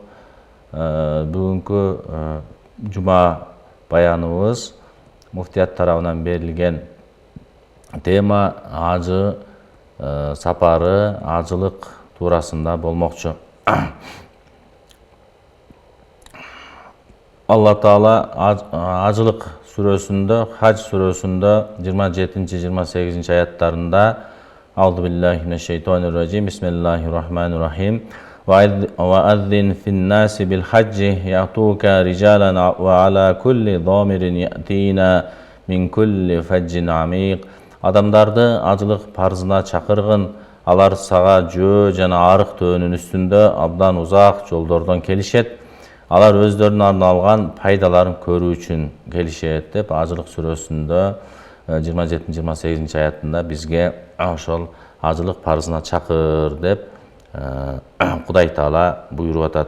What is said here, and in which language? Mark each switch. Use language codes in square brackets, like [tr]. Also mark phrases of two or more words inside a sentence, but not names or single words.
[ky] Бүгүнкү жума баяныбыз муфтият тарабынан берилген тема ажы сапары, ажылык туурасында болмокчу. Алла Таала ажылык сүрөсүндө, Хадж сүрөсүндө 27-28 аяттарында [ar] أعوذ بالله من الشيطان الرجيم. بسم الله الرحمن الرحيم. وَأَذِّنْ فِي النَّاسِ بِالْحَجِّ يَأْتُوكَ رِجَالًا وَعَلَى كُلِّ ضَامِرٍ يَأْتِينَ مِنْ كُلِّ فَجٍّ عَمِيقٍ. [ky] Адамдарды ажылык парзына чакыргын. Алар сага жөө жана арык төөнүн үстүндө абдан узак жолдордон келишет. Алар өздөрүнө арналган пайдаларын көрүү үчүн келишет деп ажылык сүрөсүндө 27-28 аятында бизге ошол ажылык парзына чакыр деп Кудай Таала буйруп атат.